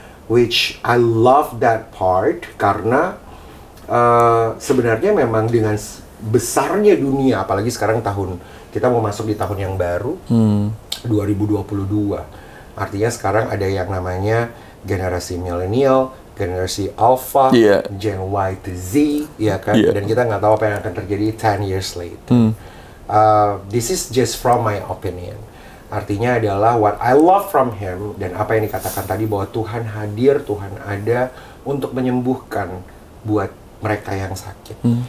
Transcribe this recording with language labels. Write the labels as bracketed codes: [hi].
[en] Which I love that part [id] karena sebenarnya memang dengan besarnya dunia, apalagi sekarang kita mau masuk di tahun yang baru, 2022. Artinya sekarang ada yang namanya generasi milenial, generasi alpha, Gen Y to Z, ya kan? Dan kita nggak tahu apa yang akan terjadi [en] 10 years later. This is just from my opinion. [id] Artinya adalah [en] what I love from him, [id] dan apa yang dikatakan tadi bahwa Tuhan hadir, Tuhan ada untuk menyembuhkan buat mereka yang sakit.